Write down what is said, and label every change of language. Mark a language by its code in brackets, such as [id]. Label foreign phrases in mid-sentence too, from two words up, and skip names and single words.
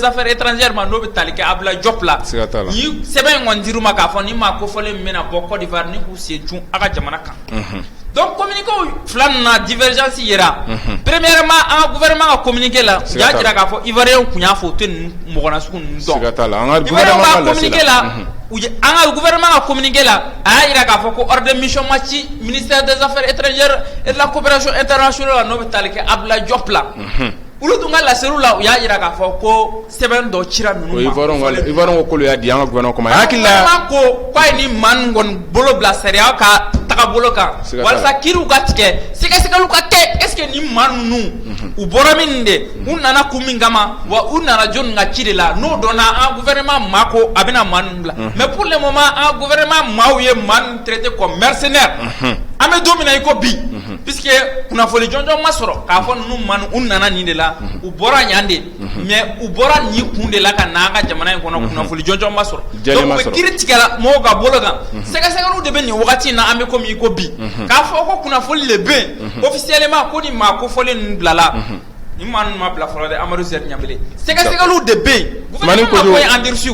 [fr] affaires étrangères [bm] ma n'o bɛ tali kɛ Abdoulaye Diop la ni sɛbɛn in kɔni dir'u ma k'a fɔ ni maa kofɔlen min bɛna bɔ Côte d'Ivoire ni k'u sen cun a ka jamana kan donc communiqué fila na divergence yera premièrement an ka gouvernement ka communiqué la u y'a jira k'a fɔ Ivoirien kun y'a fɔ u tɛ mɔgɔ nasugu ninnu dɔn Ivoirien ka communiqué la an ka gouvernement ka communiqué la a y'a jira k'a fɔ ko [fr] ordre de mission [bm] ma ci [fr] ministère des affaires étrangères et de la coopération internationale [bm] la n'o bɛ tali kɛ Abdoulaye Diop la olu tun ka laseliw la u y'a jira k'a fɔ ko sɛbɛn dɔ cira ninnu ma Ivoirien ko k'olu y'a di an ka gouvernement kɔnɔ hakili la ko k'a ye ni maa ninnu kɔni bolo bila sariya ka bolo kan walasa kiiriw ka tigɛ sɛgɛsɛgɛliw ka kɛ [fr] est ce que [bm] ni maa ninnu u bɔra min de u nana kun min kama wa u nana jɔnni ka ci de la n'o dɔnna an gouvernement maa ko a bɛna maa ninnu bila [fr] mais pour le moment [bm] an gouvernement maaw ye maa ninnu [fr] traité comme mercenaire [bm] an bɛ don min na i ko bi puisque kunnafoni jɔnjɔn ma sɔrɔ k'a fɔ ninnu maa ninnu u nana nin de la u bɔra yan de mais u bɔra nin kun de la ka na an ka jamana in kɔnɔ kunnafoni jɔnjɔn ma sɔrɔ donc u bɛ kiiri tigɛ mɔgɔw ka bolo kan sɛgɛsɛgɛliw de bɛ nin wagati in na an bɛ komi i ko bi k'a fɔ ko kunnafoni de bɛ yen officiellement ko ni maa kofɔlen ninnu bilala ni maa ninnu ma bila fɔlɔ dɛ Amadou Zet Ɲambele sɛgɛsɛgɛliw de bɛ yen gouvernement ko ye endurciw